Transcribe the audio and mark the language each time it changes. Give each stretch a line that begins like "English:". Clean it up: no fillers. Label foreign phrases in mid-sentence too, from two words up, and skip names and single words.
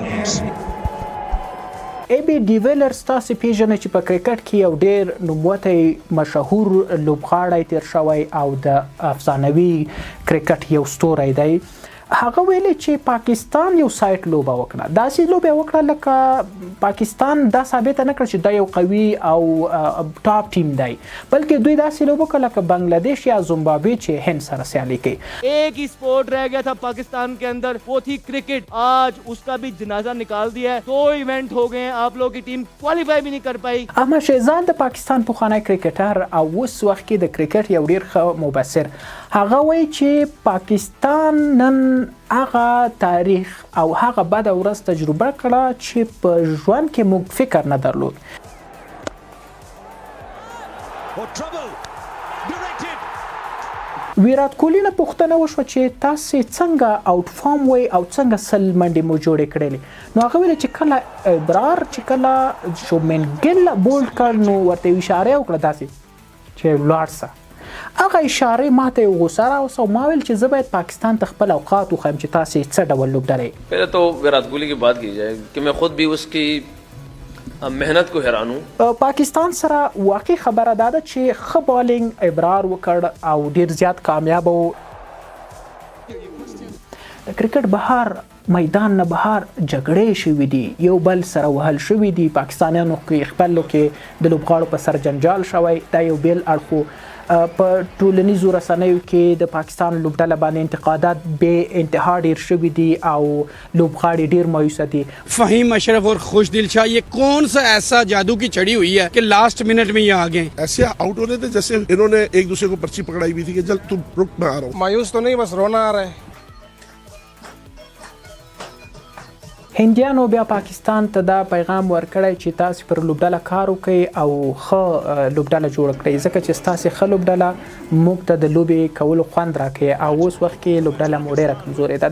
Pashto: ای بی ډیویلرز تاسې پیژنئ چې په کرکټ کې یو ډیر نوموتی مشهور لوبغاړی تیر شوی او د افسانوي کرکټ یو ستوری دی. هغه ویلي چې پاکستان یو سایټ لوبه وکړه، داسې لوبه وکړه لکه پاکستان دا ثابته نه کړه چې دا یو قوي او
English: top team
Pashto: دی، بلکې دوی داسې لوبه وکړه لکه بنگلادیش یا زمبابوے چې هند سره سیالي کوي.
Urdu: ایک ہی سپورٹ رہ گیا تھا پاکستان کے اندر، وہ تھی کرکٹ. آج اس کا بھی جنازہ نکال دیا ہے. 2 ایونٹ ہو گئے ہیں، آپ لوگوں کی ٹیم کوالیفائی بھی نہیں کر پائی.
Pashto: احمد شهزاد د پاکستان پخوانی کرکټر او اوس وخت کې د کرکټ یو ډیر ښه مبصر، هغه وایي چې پاکستان نن هغه تاریخ او هغه بد ورځ تجربه کړه چې په ژوند کې موږ فکر نه درلود. ویرات کوهلی نه پوښتنه وشوه چې تاسې څنګه
English: out form
Pashto: وئ او څنګه 100 منډې مو جوړې کړلې. نو هغه ویل چې کله ابرار چې کله شومن ګل بولډ کړ نو ورته اشاره وکړه داسې چې ولاړ شه. هغه اشاره ماته یو غوسه راوسته او ما ویل چې زه باید پاکستان ته خپل اوقات وښیم چې تاسې څه ډول لوبډلې.
Urdu: پہلے تو ویراٹ کوہلی کی بات کی جائے کہ میں خود بھی اس کی محنت کو حیران ہوں.
Pashto: پاکستان سره واقعي خبره دا ده چې ښه بالینګ ابرار وکړ او ډیر زیات کامیاب و. د کرکټ بهر میدان نه بهر جګړې شوي دي، یو بل سره وهل شوي دي، پاکستانیانو کې خپلو کې د لوبغاړو په سر جنجال شوی، دا یو بیل اړخ. په ټولنیزو رسنیو کې د پاکستان لوبډله باندې انتقادات بے انتها ډیر شوي دي او لوبغاړي ډیر مایوسه دي.
Urdu: فہیم اشرف اور خوش دل شاہ یہ کون سا ایسا جادو کی چڑھی ہوئی ہے کہ
English: last minute
Urdu: میں یہ آ گئے. ایسے آؤٹ ہو رہے تھے جیسے انہوں نے ایک دوسرے کو پرچی پکڑائی ہوئی تھی کہ چل تم رک، میں آ رہا ہوں. مایوس تو نہیں، بس رونا آ رہا ہے.
Pashto: هندیانو بیا پاکستان ته دا پیغام ورکړی چې تاسې پر لوبډله کار وکړئ او ښه لوبډله جوړه کړئ، ځکه چې ستاسې ښه لوبډله موږ ته د لوبې کولو خوند راکوي او اوس وخت کې لوبډله مو ډېره کمزورې ده.